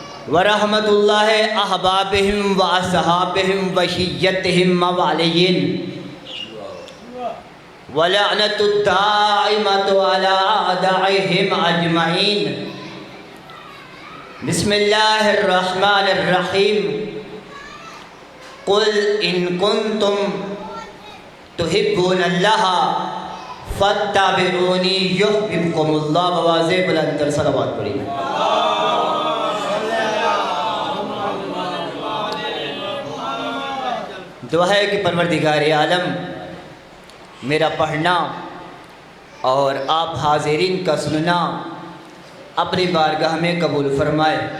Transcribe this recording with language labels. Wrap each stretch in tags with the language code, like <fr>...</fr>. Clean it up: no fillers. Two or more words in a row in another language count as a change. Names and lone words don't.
<ar>ورحمۃ اللہ احبابہم و اصحابہم و شیعتہم موالین ولعنۃ الدائمۃ علی اعدائہم اجمعین۔ بسم اللہ الرحمن الرحیم۔ قل ان کنتم تحبون اللہ فاتبعونی یحببکم اللہ۔</ar> <ur>بواضح بلند تر صلوات پڑھیں۔ دعا ہے کہ پروردگار عالم میرا پڑھنا اور آپ حاضرین کا سننا اپنی بارگاہ میں قبول فرمائے،</ur>